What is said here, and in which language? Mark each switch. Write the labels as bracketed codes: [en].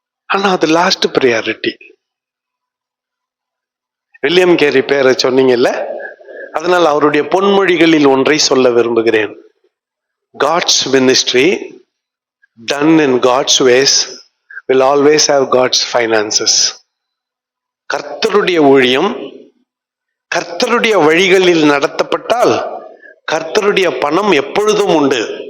[ta] ஆனா அது [en] Last priority. [ta] William carry பேரை சொன்னீங்கல்ல, அதனால் அவருடைய பொன்மொழிகளில் ஒன்றை சொல்ல விரும்புகிறேன். [en] God's ministry done in God's ways will always have God's finances. [ta] கர்த்தருடைய ஊழியம் கர்த்தருடைய வழிகளில் நடத்தப்பட்டால் கர்த்தருடைய பணம் எப்பொழுதும் உண்டு.